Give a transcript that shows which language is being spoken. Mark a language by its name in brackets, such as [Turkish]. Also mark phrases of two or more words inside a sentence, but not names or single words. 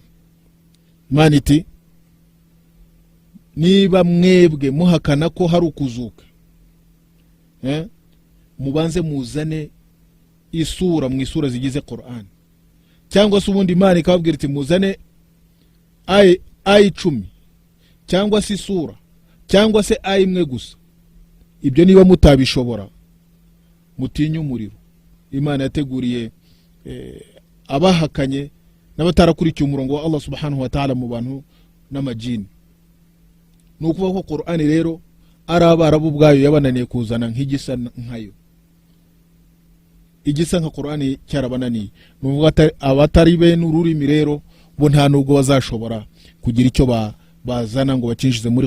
[Kinyarwanda] Imana iti niba mwebwe muhakana ko hari ukuzuka, mubanze muzane isura mu isura zigize Qur'an, cyangwa se ubundi Imana ikababwira iti muzane aya 10 cyangwa se isura cyangwa se aya imwe gusa. Ibyo niba mutabishobora mutinye umuriro Imana yateguriye abahakanye n'abatarakurikiye umurongo wa Allah [Arabic] سبحانه وتعالى [Kinyarwanda] mu bantu n'amajini. Nukuvuga ko Qur'an rero ari abarabu bwayo yabananiye kuzana nk'igisa nkayo. Igisa nka Qur'an cyarabananiye. Nuvuga abatari be n'ururimi rero bo nta nubwo bazashobora kugira icyo bazana ngo bacinjize muri